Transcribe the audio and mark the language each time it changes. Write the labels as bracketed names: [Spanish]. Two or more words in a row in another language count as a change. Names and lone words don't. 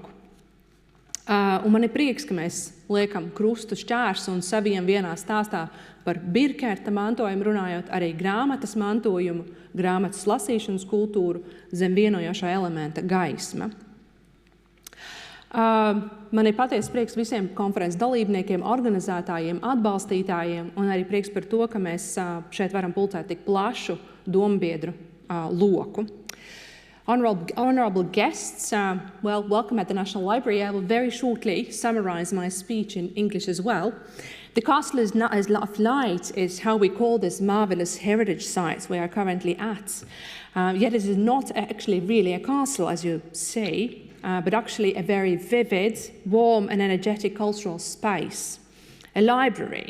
[Latvian] Un man ir prieks, ka mēs liekam krustu šķērsu un saviem vienā stāstā par Birkerta mantojumu runājot arī grāmatas mantojumu, grāmatas lasīšanas kultūru zem vienojošā elementa gaisma. Man ir patiesi prieks visiem konferences dalībniekiem, organizētājiem, atbalstītājiem un arī prieks par to, ka mēs šeit varam pulcēt tik plašu dombiedru loku. [English] Honorable guests, welcome at the National Library. I will very shortly summarize my speech in English as well. The Castle of Light is how we call this marvelous heritage site we are currently at. Yet it is not actually really a castle, as you say, but actually a very vivid, warm and energetic cultural space, a library.